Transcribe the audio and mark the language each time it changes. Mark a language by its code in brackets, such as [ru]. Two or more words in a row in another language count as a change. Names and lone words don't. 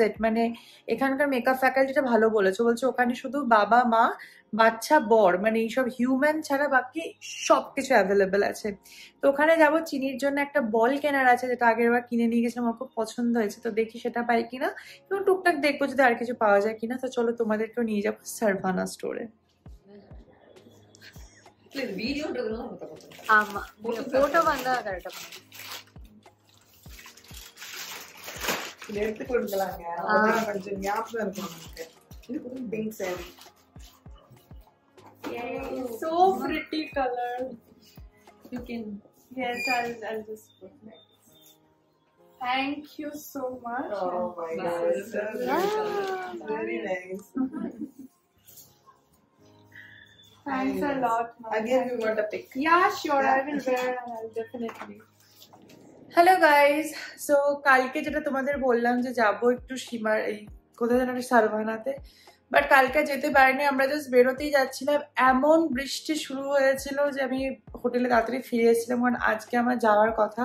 [bn] মানে এখানকার [en] makeup facultyta [bn] ভালো বলেছে, বলছে ওখানে শুধু বাবা মা বাচ্চা বর, মানে এইসব হিউম্যান ছাড়া বাকি সবকিছু অ্যাভেলেবেল আছে। তো ওখানে যাবো, চিনির জন্য একটা বল কেনার আছে, যেটা আগের বার কিনে নিয়ে গেছিলাম, আমার খুব পছন্দ হয়েছে। তো দেখি সেটা পাই কিনা, এবং টুকটাক দেখবো যদি আর কিছু পাওয়া যায় কিনা। তো চলো তোমাদেরকেও নিয়ে যাবো সারভানা স্টোরে। [ta] ஆமா போட்டோ வந்தா கரெக்டா இத எடுத்து கொடுக்கலாங்க. கொஞ்சம் ஞாபகம் இருக்கும் நமக்கு. இது கூட பிங்க் சாரி. [en] So pretty color. You can, yes, I'll just put it. Thank you so much. Oh my god. Very nice. Thanks a lot. Again, we want a pic. Yeah, sure. I will wear and I'll definitely. hello guys, so [bn] কালকে যেটা তোমাদের বললাম যে যাবো একটু সীমার এই কোথায় যেন সারভানাতে, বাট কালকে যেতে পারিনি। আমরা জাস্ট বেরোতেই যাচ্ছিলাম, এমন বৃষ্টি শুরু হয়েছিল যে আমি হোটেলে তাড়াতাড়ি ফিরে এসেছিলাম, কারণ আজকে আমার যাওয়ার কথা।